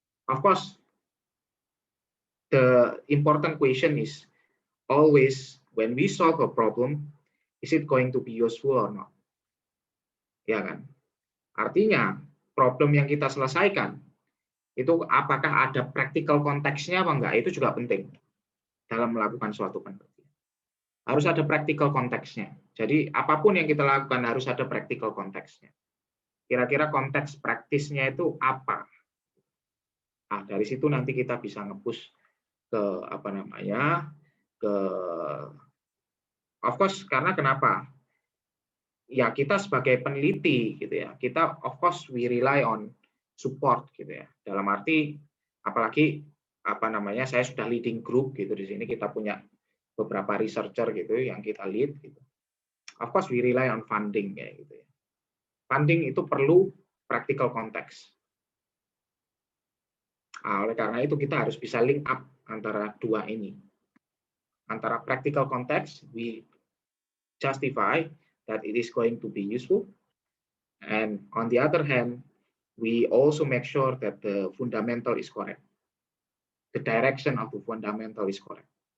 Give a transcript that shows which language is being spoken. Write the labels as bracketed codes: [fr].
[en] Of course, the important question is always when we solve a problem, is it going to be useful or not? [id] Ya kan? Artinya problem yang kita selesaikan itu apakah ada practical konteksnya apa enggak, itu juga penting dalam melakukan suatu penelitian. Harus ada practical konteksnya. Jadi apapun yang kita lakukan harus ada practical konteksnya. Kira-kira konteks praktisnya itu apa? Nah, dari situ nanti kita bisa nge-push ke apa namanya, ke [en] of course, [id] karena kenapa? Ya kita sebagai peneliti gitu ya, kita of course [en] we rely on support [id] gitu ya. Dalam arti apalagi apa namanya, saya sudah [en] leading group [id] gitu, di sini kita punya beberapa researcher gitu yang kita lead gitu. [en] Of course we rely on funding [id] kayak gitu ya. [en] Funding [id] itu perlu [en] practical context. [id] Nah, oleh karena itu kita harus bisa [en] link up [id] antara dua ini. Antara [en] practical context, we justify that it is going to be useful, and on the other hand, we also make sure that the fundamental is correct. The direction of the fundamental is correct.